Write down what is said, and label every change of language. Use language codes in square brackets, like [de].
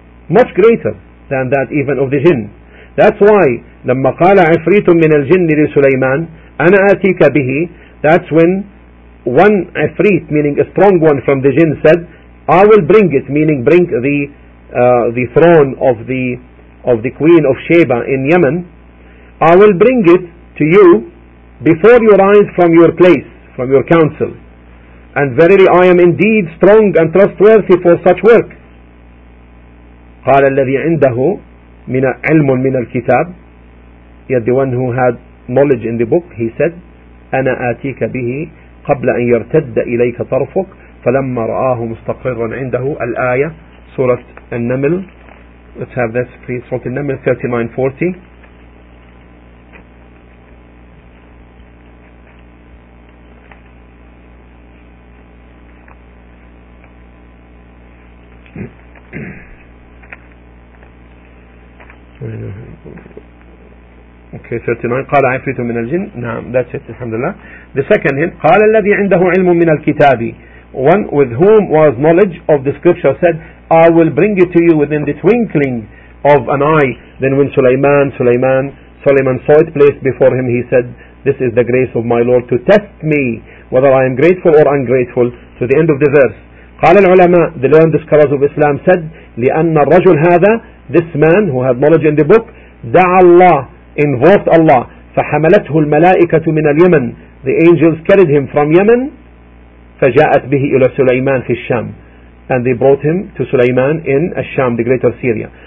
[en] much greater than that even of the jinn that's why [ar] لما قال عفريت من الجن لسليمان أنا آتيك به [en] that's when one عفريت meaning a strong one from the jinn said I will bring it meaning bring the the throne of the queen of Sheba in Yemen, I will bring it to you before you rise from your place, from your council. And verily I am indeed strong and trustworthy for such work. [ar] قال الذي عنده من علم من الكتاب, [en] yet the one who had knowledge in the book, he said, [ar] أنا آتيك به قبل أن يرتد إليك طرفك. فلما رآه مستقرا عنده, الآية سورة النمل, [en] let's have this please, [ar] سورة النمل 39:40. Okay, 39. قال عفريت من الجن. نعم, that's it. الحمد لله. [en] The second hint. [ar] قال الذي عنده علم من الكتاب. [en] One with whom was knowledge of the scripture said, I will bring it to you within the twinkling of an eye. Then when Sulaiman saw it placed before him, he said, this is the grace of my Lord to test me whether I am grateful or ungrateful. To the end of the verse. [ar] قال العلماء, [en] the learned scholars of Islam said, [ar] لأن الرجل هذا, [en] this man who had knowledge in the book, [ar] دعا الله, [en] invoked Allah, [ar] فحملته الملائكة من اليمن, [en] the angels carried him from Yemen, [ar] فجاءت به إلى سليمان في الشام, [en] and they brought him to Sulaiman in الشام, the greater Syria.